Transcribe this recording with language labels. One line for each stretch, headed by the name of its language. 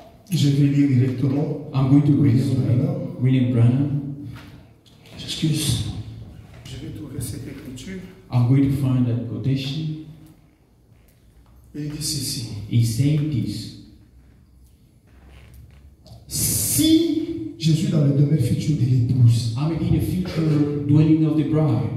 French: Je vais lire directement.
English: I'm going to read William William Branham. Excuse.
French: Je vais trouver cette écriture.
English: I'm going to find that quotation.
French: Il dit ceci.
English: He said this.
French: Si je suis dans le domaine futur de l'épouse,
English: I'm in the future dwelling of the bride.